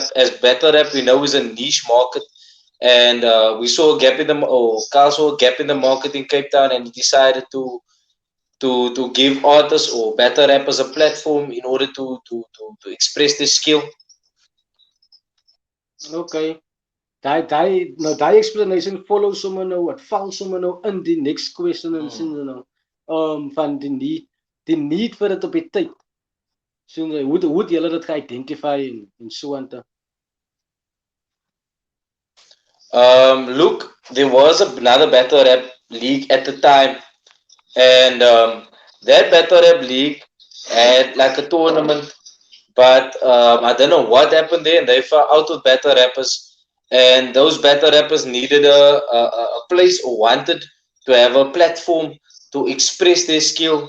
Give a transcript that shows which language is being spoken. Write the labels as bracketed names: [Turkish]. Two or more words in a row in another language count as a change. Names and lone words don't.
[English] As battle rap, we know, is a niche market, and we saw a gap in Carl saw a gap in the market in Cape Town, and he decided to give artists or battle rappers a platform in order to express their skill. [Afrikaans] Okay. Die [English] explanation follows [Afrikaans] sommer nou, wat val sommer nou in die [English] next question [Afrikaans] en sin nou. Van die die need vir dit op die tyd. So hoe het julle dit ge-identify en so aan te? [English] Look, there was another battle rap league at the time, and that battle rap league had like a tournament, but I don't know what happened there, and they fell out with battle rappers, and those battle rappers needed a place or wanted to have a platform to express their skill.